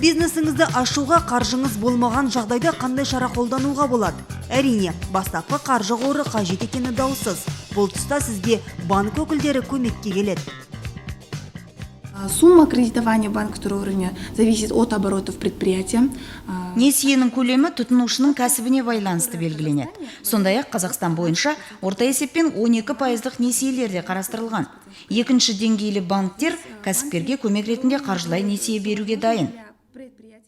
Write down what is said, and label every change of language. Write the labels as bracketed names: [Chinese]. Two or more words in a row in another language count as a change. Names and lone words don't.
[Kazakh] бизнесіңізді ашуға қаржыңыз болмаған жағдайда қандай шара қолдануға болады? Әрине, бастапқы қаржы қоры қажет екені даусыз. Бұл тұста сізге банк өкілдері көмекке келеді. [Russian] Сумма кредитования в банковском уровне зависит от оборотов предприятия. [Kazakh] Несиенің көлемі тұтынушының кәсібіне байланысты белгіленеді. Сондай-ақ Қазақстан бойынша орта есеппен 12% несиелер де қарастырылған. Екінші деңгейлі банктер кәсіпкерге көмек ретінде қаржылай несие беруге дайын.